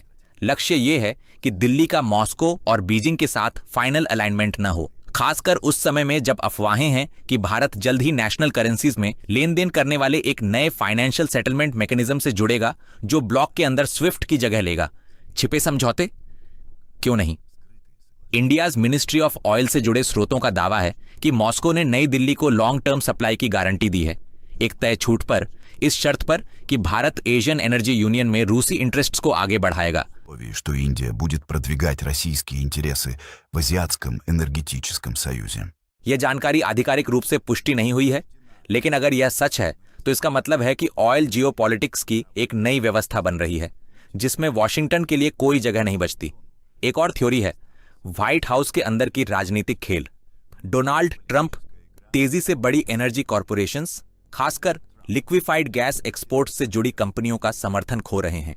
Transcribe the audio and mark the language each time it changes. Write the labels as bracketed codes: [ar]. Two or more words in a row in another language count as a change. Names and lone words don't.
[hi] लक्ष्य ये है कि दिल्ली का मॉस्को और बीजिंग के साथ [en] final alignment [hi] न हो, खासकर उस समय में जब अफवाहें हैं कि भारत जल्द ही [en] national currencies [hi] में लेन देन करने वाले एक नए [en] financial settlement mechanism [hi] से जुड़ेगा जो ब्लॉक के अंदर स्विफ्ट की जगह लेगा। छिपे समझौते? क्यों नहीं? [en] India's Ministry of Oil [hi] से जुड़े स्रोतों का दावा है कि मॉस्को ने नई दिल्ली को [en] long term supply [hi] की गारंटी दी है, एक तय छूट पर, इस शर्त पर कि भारत एशियन एनर्जी यूनियन में रूसी इंटरेस्ट्स को आगे बढ़ाएगा। [ru] Что Индия будет продвигать российские интересы в Азиатском энергетическом союзе. [hi] यह जानकारी आधिकारिक रूप से पुष्टि नहीं हुई है, लेकिन अगर यह सच है तो इसका मतलब है कि [en] oil geopolitics [hi] की एक नई व्यवस्था बन रही है जिसमें वॉशिंगटन के लिए कोई जगह नहीं बचती। एक और थ्योरी है व्हाइट हाउस के अंदर की राजनीतिक खेल। डोनाल्ड ट्रंप तेजी से बड़ी [en] energy corporations, [hi] खासकर [en] liquefied gas export [hi] से जुड़ी कंपनियों का समर्थन खो रहे हैं।